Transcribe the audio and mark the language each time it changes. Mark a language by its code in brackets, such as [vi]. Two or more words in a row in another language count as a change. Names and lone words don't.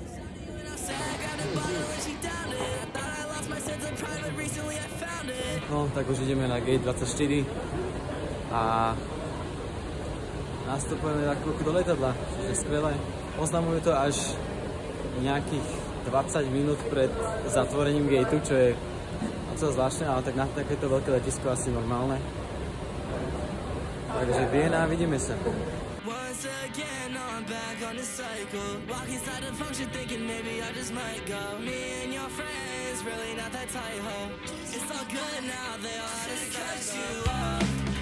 [sk] No, tak už ideme na gate 24 a nastupujeme na chvíľku do letadla, čiže skvelé. Oznamujú to až nejakých 20 minút pred zatvorením gateu, čo je docela zvláštne, ale tak na takéto veľké letisko asi normálne. Takže Viena, vidíme sa. [en] Once again, I'm back on the cycle. Walk inside the function thinking maybe I just might go. Me and your friends, really not that tight, ho. It's all good now, they all had to cut you off.